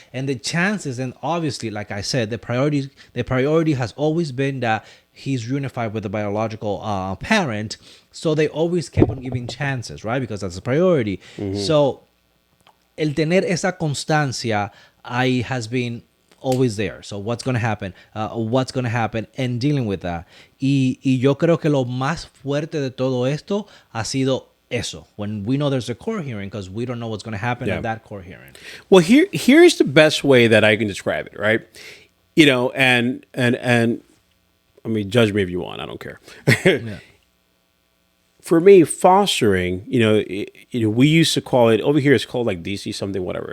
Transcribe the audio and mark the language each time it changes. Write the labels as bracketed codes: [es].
[en] And the chances, and obviously, like I said, the priority has always been that he's reunified with the biological parent. So they always kept on giving chances, right? Because that's a priority. Mm-hmm. So [es] el tener esa constancia ahí [en] has been always there. So what's going to happen? And dealing with that. [es] Y yo creo que lo más fuerte de todo esto ha sido eso. [en] When we know there's a court hearing, because we don't know what's going to happen at that court hearing. Well, here's the best way that I can describe it, right? And I mean, judge me if you want. I don't care. Yeah. For me, fostering, we used to call it, over here it's called like DC something, whatever.